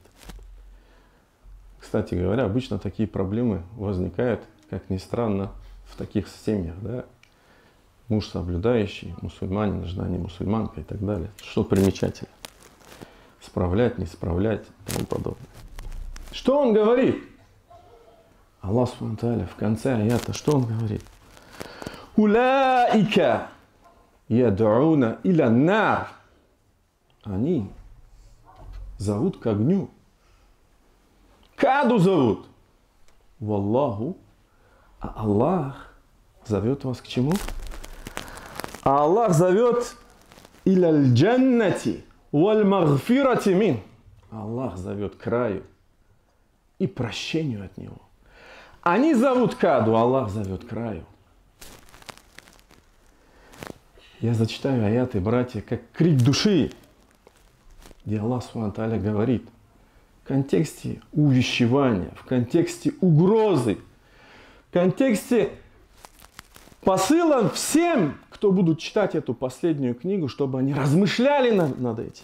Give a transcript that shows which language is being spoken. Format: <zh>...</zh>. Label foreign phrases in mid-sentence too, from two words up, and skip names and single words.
<ru>Кстати говоря, обычно такие проблемы возникают, как ни странно, в таких семьях, да? Муж соблюдающий, мусульманин, жена не мусульманка и так далее. Что примечательно. Справлять, не справлять и тому подобное. Что он говорит? Аллах</ru> <ar>سبحانه وتعالى</ar> <ru>в конце аята, что он говорит?</ru> <ar>أولئك يدعون إلى النار.</ar> <ru>Они зовут к огню. Каду зовут. Валлаху. А Аллах зовет вас к чему? А Аллах зовет</ru> <ar>إلى الجنة والمغفرة من.</ar> <ru>Аллах зовет к раю и прощению от него. Они зовут каду, Аллах зовет к раю. Я зачитаю аяты, братья, как крик души, где Аллах</ru> <ar>سبحانه وتعالى</ar> <ru>говорит в контексте увещевания, в контексте угрозы, в контексте посылом всем, кто будут читать эту последнюю книгу, чтобы они размышляли над этим.</ru>